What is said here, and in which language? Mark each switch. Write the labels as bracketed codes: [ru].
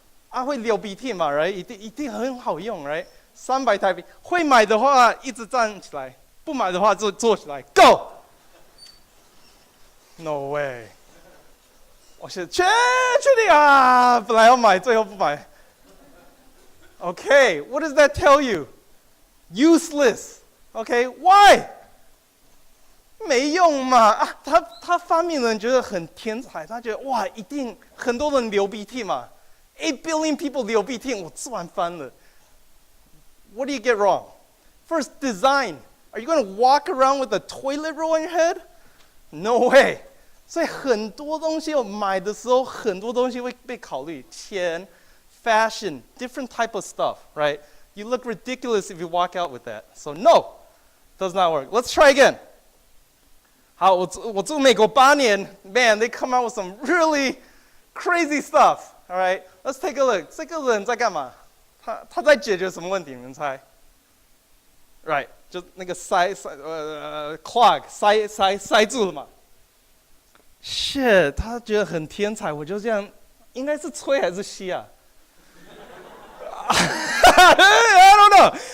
[zh] 啊，会流鼻涕嘛 ， [en] right？ [zh] 一定很好用 ，right？300台币，会买的话一直站起来，不买的话就坐起来 ， [en] Go！ [zh] No way！我是确定啊，本来要买，最后不买。 [en] Okay, what does that tell you? Useless. Okay, why? [zh] 没用嘛啊！他发明人觉得很天才，他觉得哇，一定很多人流鼻涕嘛。 [en] 8 billion people [zh] 流鼻涕，我赚翻了。 [en] What do you get wrong? First, design. Are you going to walk around with a toilet roll on your head? No way. [zh] 所以很多东西我买的时候，很多东西会被考虑，钱、fashion, [en] different type of stuff, right? You look ridiculous if you walk out with that. So no, does not work. Let's try again. [zh] 好，我住美国8年 [en] ，Man, they come out with some really crazy stuff. All right, let's take a look. [zh] 这个人在干嘛？他在解决什么问题？你们猜 ？Right， 就那个clog 塞住了嘛。 Shit， 他觉得很天才，我就这样，应该是吹还是吸啊？ [en] I don't know。